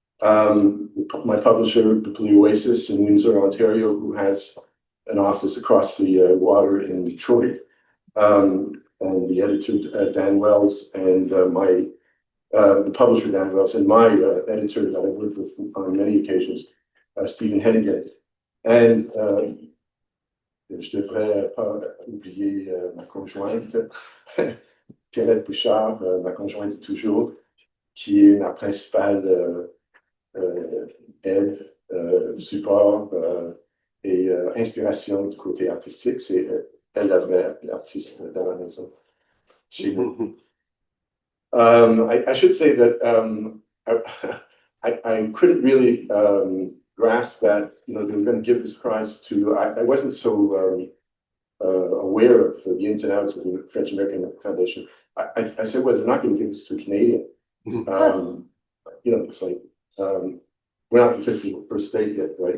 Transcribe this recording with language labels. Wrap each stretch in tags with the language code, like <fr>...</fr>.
<en>My publisher, Biblioasis in Windsor, Ontario, who has an office across the water in Detroit, and the editor, Dan Wells, and the publisher, Dan Wells, and my editor that I worked with on many occasions, Stephen Hennigan.</en> <fr>And je devrais pas oublier ma conjointe, Pierrette Bouchard, ma conjointe toujours, qui est ma principale aide, support et inspiration du côté artistique. C'est elle la vraie artiste dans la maison.</fr> <en>I should say that I couldn't really grasp that, you know, they were going to give this prize to. I wasn't so aware of the ins and outs of the French American Foundation. I said, well, they're not going to give this to a Canadian. You know, it's like we're not the 51st state yet, right?</en>